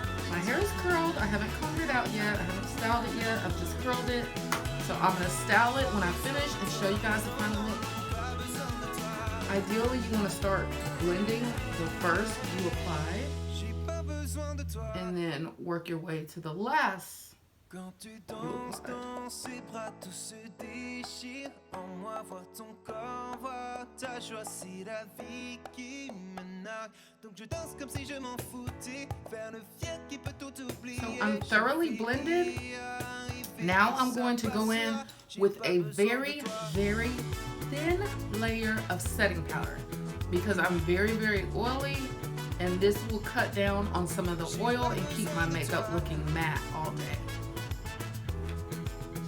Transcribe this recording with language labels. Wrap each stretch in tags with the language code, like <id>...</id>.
<en>My hair is curled. I haven't combed it out yet. I haven't styled it yet. I've just curled it. So I'm going to style it when I finish and show you guys the final look. Ideally, you want to start blending the first you apply and then work your way to the last.</en> <fr>Quand tu danses, dans ses bras tout se déchire. En moi voir ton corps, voir t'as choisi la vie qui me nargue. Donc je danse comme si je m'en foutais. Faire le fier qui peut tout oublier.</fr> <en>So I'm thoroughly blended. Now I'm going to go in with a very, very thin layer of setting powder because I'm very, very oily, and this will cut down on some of the oil and keep my makeup looking matte all day.</en>